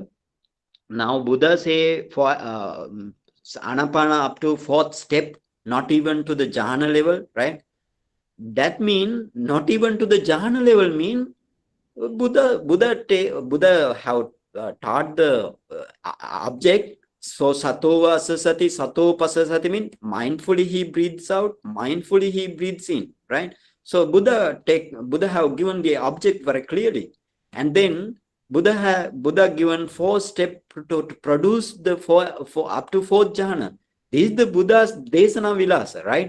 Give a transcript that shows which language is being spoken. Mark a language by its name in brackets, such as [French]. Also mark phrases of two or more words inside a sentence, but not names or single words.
[English] Now Buddha say for Anapana up to 4th step, not even to the jhana level, right? That mean not even to the jhana level mean Buddha have taught the object. So [Pali] satova asasati, sato pasasati [English] mean mindfully he breathes out, mindfully he breathes in, right? So Buddha have given the object very clearly, and then Buddha given 4 steps to produce the for up to 4th jhana. This is the Buddha's [Pali] desana vilasa, [English] right?